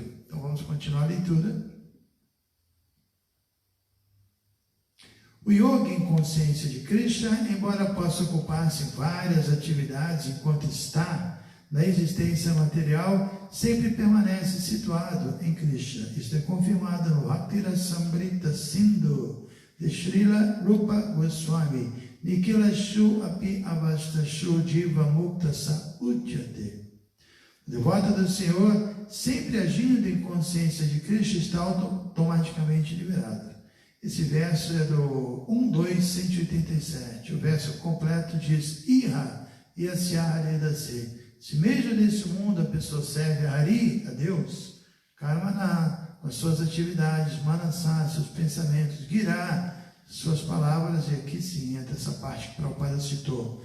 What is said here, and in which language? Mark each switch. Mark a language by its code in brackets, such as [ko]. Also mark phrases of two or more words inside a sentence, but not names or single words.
[pt] Então vamos continuar a leitura. O yogi em consciência de Krishna, embora possa ocupar-se em várias atividades enquanto está na existência material, sempre permanece situado em Krishna. Isto é confirmado no Bhaktirasamrita Sindhu de Srila Rupa Goswami. [sa] Nikhilashu api avastashu jiva mukta sa uchyate. [pt] O devoto do Senhor, sempre agindo em consciência de Krishna, está automaticamente liberado. Esse verso é do 1.2.187. O verso completo diz: [sa] Iha yasya haredase. [pt] Se mesmo nesse mundo a pessoa serve a Hari, a Deus, Karmana, com as suas atividades, Manasa, seus pensamentos, Girá, suas palavras, e aqui sim entra essa parte que Prabhupada citou.